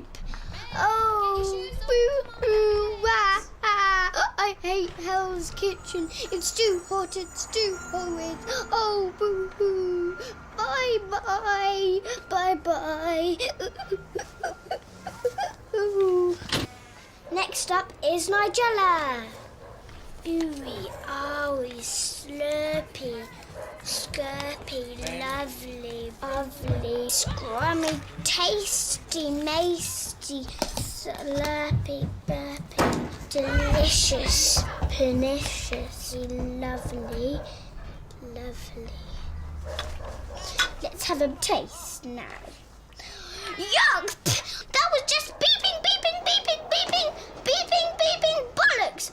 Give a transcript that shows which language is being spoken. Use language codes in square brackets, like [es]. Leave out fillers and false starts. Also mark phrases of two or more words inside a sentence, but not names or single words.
[en] Oh, boo hoo wah! I hate Hell's Kitchen. It's too hot. It's too horrid. Oh, boo hoo! Bye bye, bye bye. Next up is Nigella. Ooey, owie, slurpy, skirpy, lovely, lovely, scrummy, tasty, masty, slurpy, burpy, delicious, pernicious, lovely, lovely. Let's have a taste now. Yuck! That was just beeping, beeping, beeping, beeping, beeping, beeping, bollocks!